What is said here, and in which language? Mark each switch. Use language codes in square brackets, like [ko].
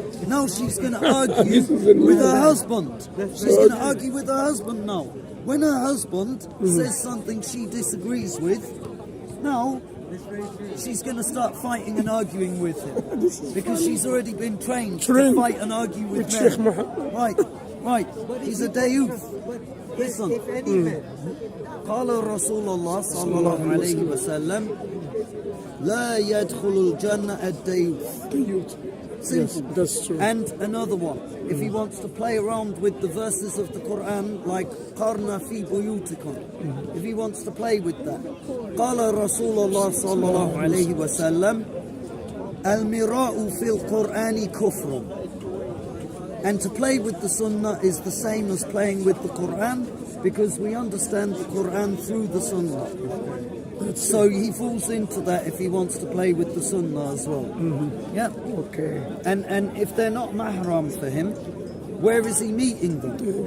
[en] Now she's going to argue with her husband. She's going to argue with her husband now. When her husband says something she disagrees with, now she's going to start fighting and arguing with him. Because she's already been trained to fight and argue with men. Right. He's a dayuth. Listen. [ar] قال رسول الله صلى الله عليه وسلم لا يدخل الجنة الديوث. [en] Simple. Yes, that's true. And another one, if he wants to play around with the verses of the Quran, like [ar] قَرْنَ فِي بُيُوتِكُمْ, [en] if he wants to play with that. [ar] قال رسول الله صلى الله عليه وسلم المراء في القرآن كفر. [en] And to play with the Sunnah is the same as playing with the Quran, because we understand the Quran through the Sunnah. So he falls into that if he wants to play with the Sunnah as well. Yeah. Okay. And if they're not mahram for him, where is he meeting them?